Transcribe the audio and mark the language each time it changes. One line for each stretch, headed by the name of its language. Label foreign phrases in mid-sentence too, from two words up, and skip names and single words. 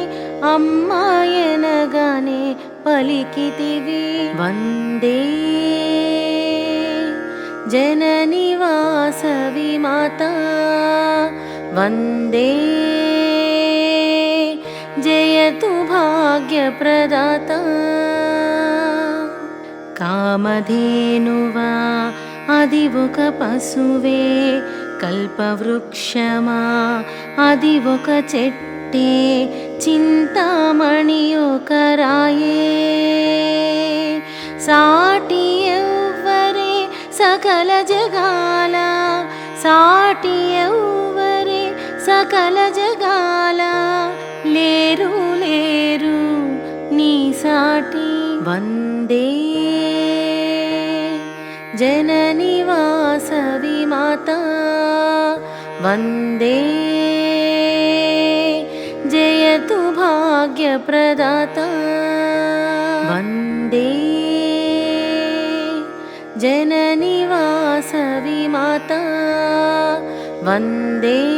Telugu: అమ్మాయనగానే పలికితివి
Sanskrit: वन्दे जननी वासवी माता वन्दे जयतु भाग्यप्रदाता कामधेनुवा
Telugu: అది ఒక పశువే కల్పవృక్షమా అది ఒక చెట్టే చింతామణి ఒక రాయే సాటి ఎవ్వరే సకల జగాల సాటి ఎవ్వరే సకల జగాల లేరు లేరు నీ సాటి వందే
Sanskrit: जननी वासवी माता वन्दे जयतु भाग्यप्रदाता वन्दे जननी वासवी माता वन्दे